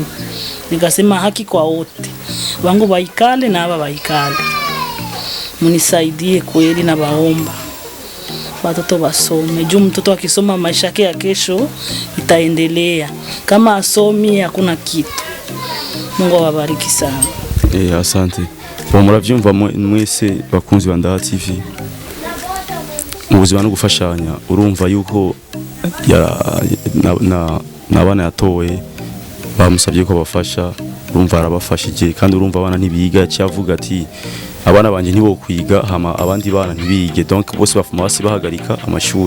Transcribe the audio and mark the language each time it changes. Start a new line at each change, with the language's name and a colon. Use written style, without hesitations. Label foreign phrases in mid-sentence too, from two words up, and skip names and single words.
Swahili: Nikasema haki kwa wote, bangu baikale na aba baikale, munisaidie kweli na baomba watoto basome, juu mtoto akisoma maisha yake ya kesho itaendelea. Kama asomi hakuna kitu. Mungu awabariki sana. Asante.
Rundi: Muravyumva mwese bakunzi wa Ndaha TV, ubuzima no gufashanya urumva yuko n'abana yatowe bamusabye ko bafasha, urumva arabafashije kandi urumva abana ntibiga cyavuga ati abana banje ntibo kwiga hama abandi bana ntibige, donc bose bafuma basi bahagarika amashuri.